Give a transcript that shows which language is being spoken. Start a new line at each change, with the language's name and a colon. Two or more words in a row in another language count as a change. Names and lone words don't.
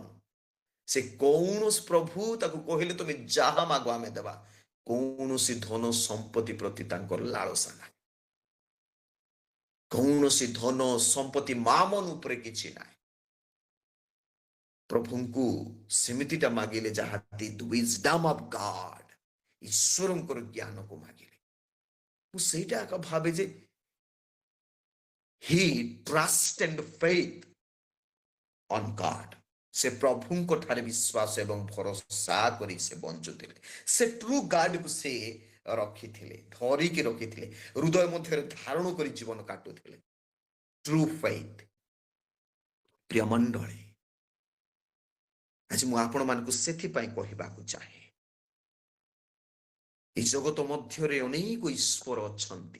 Odia: ସେ କୌଣସି ପ୍ରଭୁ ତାକୁ କହିଲେ ତମେ ଯାହା ମାଗ ଆମେ ଦେବା, କୌଣସି ଧନ ସମ୍ପତ୍ତି ପ୍ରତି ତାଙ୍କର ଲାଳସା ନାହିଁ, କୌଣସି ଧନ ସମ୍ପତ୍ତି ମାମନ ଉପରେ କିଛି ନାହିଁ। ପ୍ରଭୁଙ୍କୁ ସେମିତିଟା ମାଗିଲେ ଯାହା
English: wisdom of God,
Odia: ଈଶ୍ୱରଙ୍କର ଜ୍ଞାନକୁ ମାଗିଲେ। ମୁଁ ସେଇଟା ଏକ ଭାବେ ଯେ
English: he trust and faith on God,
Odia: ସେ ପ୍ରଭୁଙ୍କ ଠାରେ ବିଶ୍ୱାସ ଏବଂ ଭରସା କରି ସେ ବଞ୍ଚୁଥିଲେ। ସେ
English: True Godକୁ
Odia: ସେ ରଖିଥିଲେ, ଧରିକି ରଖିଥିଲେ, ହୃଦୟ ମଧ୍ୟରେ ଧାରଣ କରି ଜୀବନ କାଟୁଥିଲେ।
English: True faith.
Odia: ପ୍ରିୟ ମଣ୍ଡଳୀ, ଆଜି ମୁଁ ଆପଣ ମାନଙ୍କୁ ସେଥିପାଇଁ କହିବାକୁ ଚାହେଁ, এই ଜଗତ ମଧ୍ୟରେ ଅନେକ ଈଶ୍ୱର ଅଛନ୍ତି।